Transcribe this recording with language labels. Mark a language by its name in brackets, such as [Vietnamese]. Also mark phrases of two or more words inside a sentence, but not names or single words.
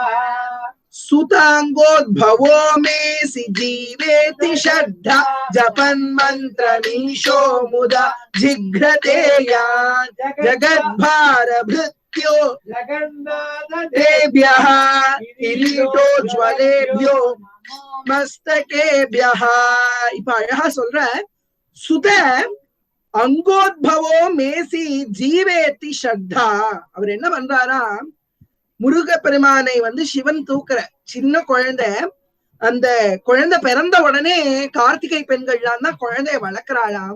[Sanskrit] सुतांगोद्भवो मेसि जीवेति श्रद्धा. जपन्मन्त्रमीशो मुदा जिघ्रते यान्. जगद्भारभृत्यो जगन्नाथ तेभ्यः. किरीटोज्ज्वलेभ्यो மஸ்தகேப்யஹ. [Tamil] இப்ப அழகா சொல்ற, [Sanskrit] सुत अङ्गोद्भवो मेसि जीवेति श्रद्धा. [Tamil] அவர் என்ன பண்றாரா, முருக பெருமானை சிவன் தூக்குற சின்ன குழந்தை. அந்த குழந்தை பிறந்த உடனே கார்த்திகை பெண்கள்லாம் தான் குழந்தைய வளர்க்கிறாளாம்.